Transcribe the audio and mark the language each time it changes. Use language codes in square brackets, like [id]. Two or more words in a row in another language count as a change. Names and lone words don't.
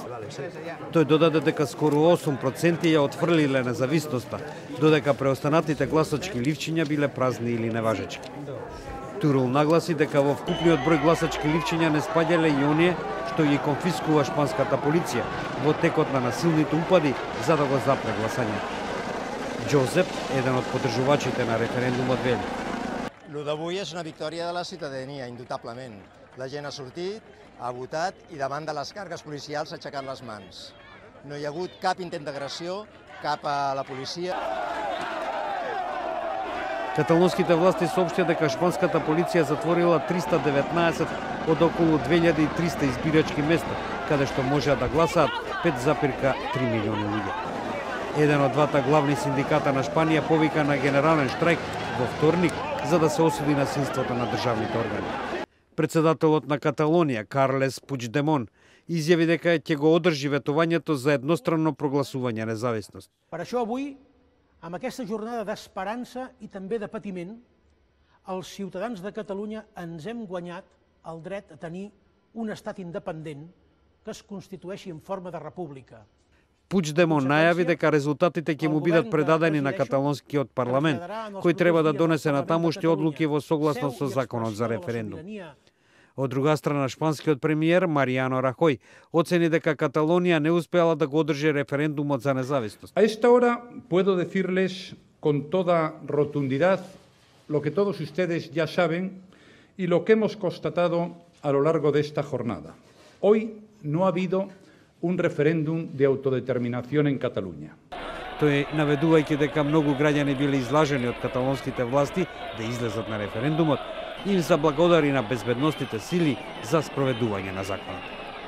[mk] Тој додаде дека скоро 8% ја отфрлиле независноста, додека преостанатите гласачки ливчиња биле празни или неважечки. Турул нагласи дека во вкупниот број гласачки ливчиња не спаѓале и оние што ги конфискува шпанската полиција во текот на насилните упади за да го запре гласањето. Джозеп, еден од поддржувачите на референдумот, вели: [ca] Lo d'avui és una victòria de la ciutadania, indubtablement. La gent ha sortit, ha votat i davant de les cargues policials ha aixecat les mans. No hi ha hagut cap intent d'agressió cap a la policia. [mk] Каталонските власти соопштија дека шпанската полиција затворила 319 од околу 2300 избирачки места, каде што можеа да гласаат 5,3 милиони луѓе. Еден од двата главни синдиката на Шпанија повика на генерален штрајк во вторник за да се осуди насилството на државните органи. Председателот на Каталонија, Карлес Пучдемон, изјави дека ќе го одржи ветувањето за едностранно прогласување независност. [ca] Per això avui, amb aquesta jornada d'esperança i també de patiment, els ciutadans de Catalunya ens hem guanyat el dret a tenir un estat independent que es constitueixi en forma de república. [mk] Пучдемон најави дека резултатите ќе му бидат предадени на каталонскиот парламент, кој треба да донесе натамушни одлуки во согласно со законот за референдум. Од друга страна, шпанскиот премиер Мариано Рахој оцени дека Каталонија не успеала да го одржи референдумот за независност. [es] A esta hora puedo decirles con toda rotundidad lo que todos ustedes ya saben y lo que hemos constatado a lo largo de esta jornada. Hoy no ha habido un referéndum de autodeterminación en Cataluña. [mk] Тој наведувајќи дека многу граѓани биле излажени од каталонските власти да излезат на референдумот, им заблагодари на безбедностите сили за спроведување на законот.